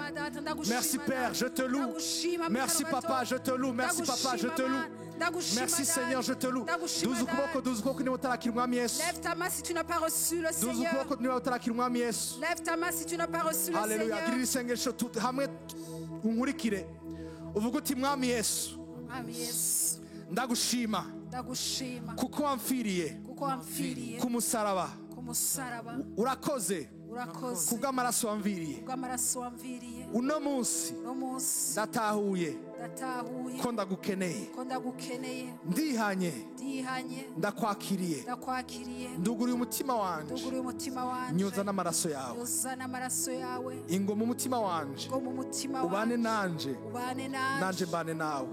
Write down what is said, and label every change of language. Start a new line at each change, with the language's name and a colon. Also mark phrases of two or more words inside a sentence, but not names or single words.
French: Merci Père, je te loue. Merci Papa, je te loue. Merci Papa, je te loue. Merci Seigneur, je te loue. Lève ta main si tu n'as pas reçu le Seigneur. Lève ta main si tu n'as pas reçu le Seigneur.
Rundi: Uvuga uti mwami Yesu, ndagushima kuko wamfiriye ku musaraba, urakoze kubw'amaraso wamviriye. Uno munsi ndatahuye ko ndagukeneye, ndihanye, ndakwakiriye, nduguriye umutima wanje, nyoza n'amaraso yawe, ingo mu mutima wanje, ubane nanje, nanje mbane nawe.